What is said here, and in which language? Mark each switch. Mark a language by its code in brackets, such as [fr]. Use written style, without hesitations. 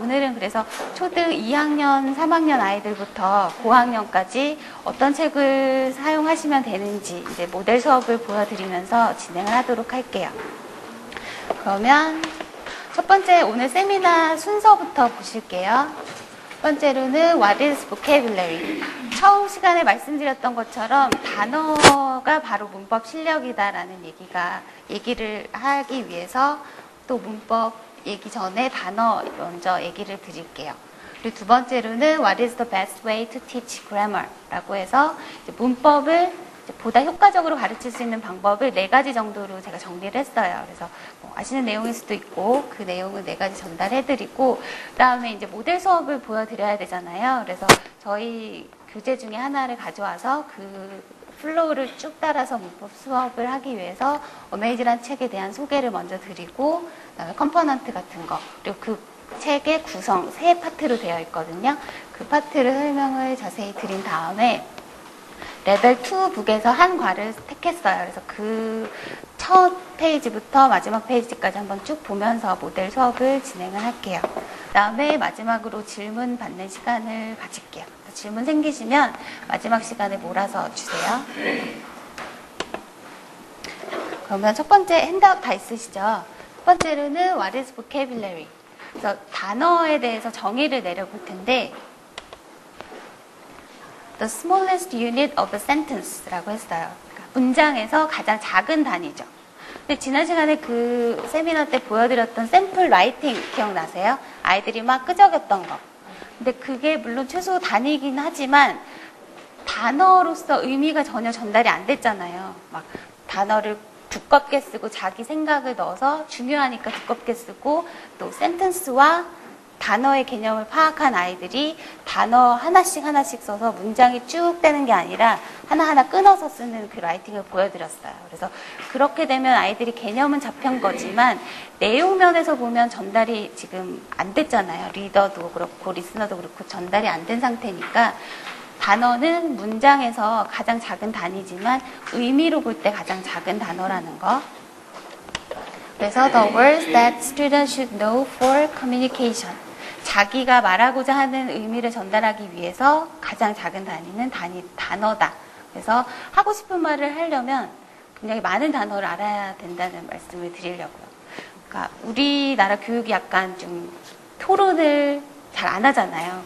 [ko] 오늘은 그래서 초등 2학년, 3학년 아이들부터 고학년까지 어떤 책을 사용하시면 되는지 이제 모델 수업을 보여드리면서 진행을 하도록 할게요. 그러면 첫 번째 오늘 세미나 순서부터 보실게요. 첫 번째로는 [en] What is vocabulary? [ko] 처음 시간에 말씀드렸던 것처럼 단어가 바로 문법 실력이다라는 얘기를 하기 위해서 또 문법 얘기 전에 단어 먼저 얘기를 드릴게요. 그리고 두 번째로는 [en] What is the best way to teach grammar? [ko] 라고 해서 문법을 보다 효과적으로 가르칠 수 있는 방법을 4가지 정도로 제가 정리를 했어요. 그래서 뭐 아시는 내용일 수도 있고 그 내용을 4가지 전달해드리고 그 다음에 이제 모델 수업을 보여드려야 되잖아요. 그래서 저희 교재 중에 하나를 가져와서 그 플로우를 쭉 따라서 문법 수업을 하기 위해서 어메이즈란 책에 대한 소개를 먼저 드리고 그다음에 컴포넌트 같은 거 그리고 그 책의 구성 3파트로 되어 있거든요. 그 파트를 설명을 자세히 드린 다음에 레벨 2 북에서 한 과를 택했어요. 그래서 그 첫 페이지부터 마지막 페이지까지 한번 쭉 보면서 모델 수업을 진행을 할게요. 그 다음에 마지막으로 질문 받는 시간을 가질게요. 질문 생기시면 마지막 시간에 몰아서 주세요. 그러면 첫 번째 핸드아웃 다 있으시죠? 첫 번째로는 [en] What is vocabulary? [ko] 그래서 단어에 대해서 정의를 내려볼 텐데 [en] The smallest unit of a sentence [ko] 라고 했어요. 그러니까 문장에서 가장 작은 단위죠. 근데 지난 시간에 그 세미나 때 보여드렸던 샘플 라이팅 기억나세요? 아이들이 막 끄적였던 거. 근데 그게 물론 최소 단위이긴 하지만 단어로서 의미가 전혀 전달이 안 됐잖아요. 막 단어를 두껍게 쓰고 자기 생각을 넣어서 중요하니까 두껍게 쓰고 또 센텐스와 단어의 개념을 파악한 아이들이 단어 하나씩 써서 문장이 쭉 되는 게 아니라 하나하나 끊어서 쓰는 그 라이팅을 보여드렸어요. 그래서 그렇게 되면 아이들이 개념은 잡힌 거지만 내용 면에서 보면 전달이 지금 안 됐잖아요. 리더도 그렇고 리스너도 그렇고 전달이 안 된 상태니까 단어는 문장에서 가장 작은 단위지만 의미로 볼 때 가장 작은 단어라는 거. 그래서 [en] the words that students should know for communication. [ko] 자기가 말하고자 하는 의미를 전달하기 위해서 가장 작은 단위는 단어다. 그래서 하고 싶은 말을 하려면 굉장히 많은 단어를 알아야 된다는 말씀을 드리려고요. 그러니까 우리나라 교육이 약간 좀 토론을 잘 안 하잖아요.